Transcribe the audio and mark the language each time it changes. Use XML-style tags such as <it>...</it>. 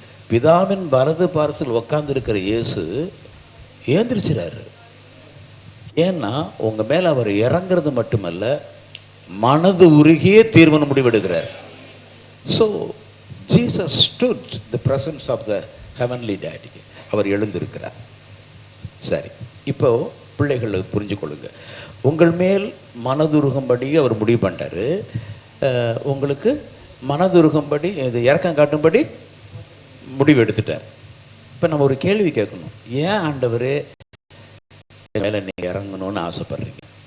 <ta>பிதாவின் வலது பார்சல் உட்கார்ந்து இருக்கிற இயேசு ஏந்திரிச்சிறாரு. ஏன்னா உங்க மேல அவர் இறங்குறது மட்டுமல்ல, மனது உருகியே தீர்மானம் முடிவெடுக்கிறார்.</ta> <en>So Jesus stood the presence of the heavenly daddy.</en> <ta>அவர் எழுந்திருக்கிறார். சரி, இப்போ பிள்ளைகளை புரிஞ்சு கொள்ளுங்க. உங்கள் மேல் மனதுருகும்படி அவர் முடிவு பண்ணிட்டாரு. உங்களுக்கு மனதுருகும்படி, இது இறக்கம் காட்டும்படி முடிவு எடுத்துட்டார். இப்போ நம்ம ஒரு கேள்வி கேட்கணும். ஏன் ஆண்டவரே எங்கள் மேலே நீங்கள் இறங்கணும்னு ஆசைப்படுறீங்க?</ta>